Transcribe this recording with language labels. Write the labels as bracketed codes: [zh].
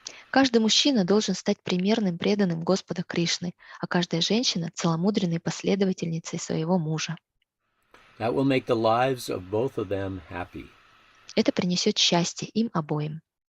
[ru] Каждый мужчина должен стать примерным преданным Господа Кришны, а каждая женщина – целомудренной последовательницей своего мужа. [en] That will make the lives of both of them happy. [ru] Это принесет счастье им обоим.